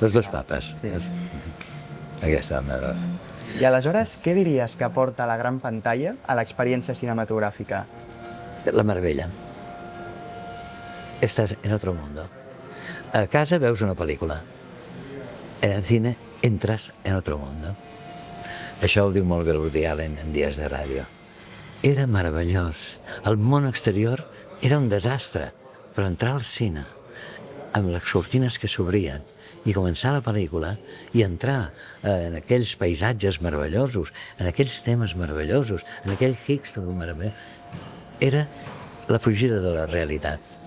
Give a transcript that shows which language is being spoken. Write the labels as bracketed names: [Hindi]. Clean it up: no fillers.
[Spanish] Los dos papes. Sí. [Catalan] Aquesta meva. I aleshores, què diries que aporta la gran pantalla a l'experiència cinematogràfica? La meravella. [Spanish] Estás en otro mundo. [Catalan] A casa veus una pel·lícula. [Spanish] En el cine entras en otro mundo. [Catalan] Això ho diu molt bé el Woody Allen en Dies de ràdio. Era meravellós. El món exterior era un desastre, però entrar al cine amb les cortines que s'obrien i començar la pel·lícula i entrar en aquells paisatges meravellosos, en aquells temes meravellosos, en aquell Higgs meravellós, era la fugida de la realitat.